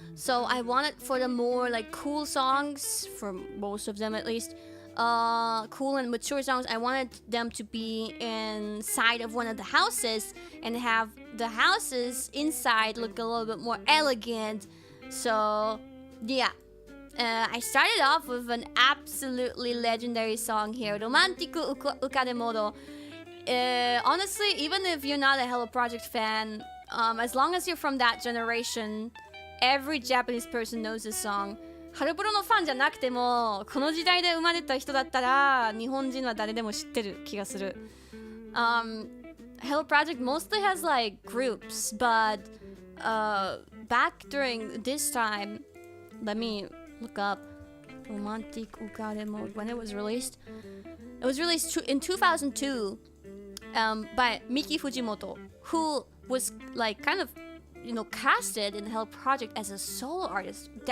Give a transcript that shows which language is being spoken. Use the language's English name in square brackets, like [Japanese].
[English] So I wanted for the more like cool songs, for most of them at least, cool and mature songs, I wanted them to be inside of one of the houses and have the houses inside look a little bit more elegant. So, yeah. I started off with an absolutely legendary song here, Romantiku Ukade Modo. Honestly, even if you're not a Hello Project fan, as long as you're from that generation, every Japanese person knows this song. [Japanese] ハロプロのファンじゃなくてもこの時代で生まれた人だったら日本人は誰でも知ってる気がする。 [English] Hello Project mostly has like groups, but back during this time, let me look up Romantic Ukade Mode when it was released. It was released in 2002 by Miki Fujimoto, who was like kind of casted in the Hello Project as a solo artist.